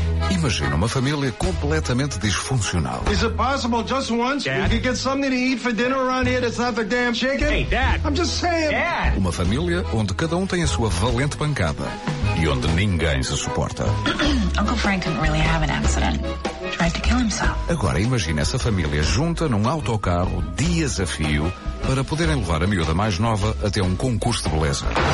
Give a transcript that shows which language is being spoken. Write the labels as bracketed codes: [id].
[pt] Imagina uma família completamente disfuncional. [en] Is it possible just once we could get something to eat for dinner around here that's not the damn chicken? Hey, Dad! I'm just saying! Dad! [pt] Uma família onde cada um tem a sua valente pancada e onde ninguém se suporta. [en] Uncle Frank didn't really have an accident. He tried to kill himself. [pt] Agora imagine essa família junta num autocarro dias a fio para poderem levar a miúda mais nova até um concurso de beleza.